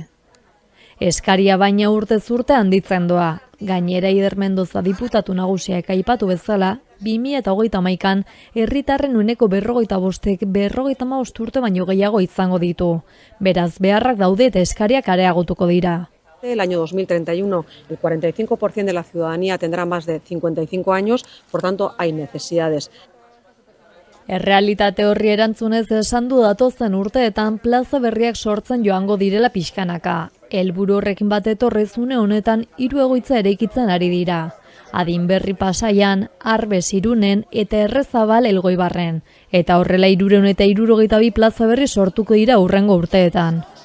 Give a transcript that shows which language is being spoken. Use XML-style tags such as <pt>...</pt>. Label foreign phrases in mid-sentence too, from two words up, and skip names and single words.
<eu>Eskaria baina urtez urte handitzen doa. Gainera Ider Mendoza diputatu nagusiak aipatu bezala, 2021an herritarren 45%ek 55 urte baino gehiago izango ditu. Beraz, beharrak daude eta eskariak areagotuko dira.</eu> <es>El año 2031 el 45% de la ciudadanía tendrá más de 55 años, por tanto hay necesidades.</es> <eu>Errealitate horri erantzunez esan du datozen urteetan plaza berriak sortzen joango direla pixkanaka. Helburu horrekin bat etorrez une honetan 3 egoitza eraikitzen ari dira. Adinberri Pasaian, Arbes Irunen eta Errezabal Elgoibarren. Eta horrela 362 plaza berri sortuko dira hurrengo urteetan.</eu>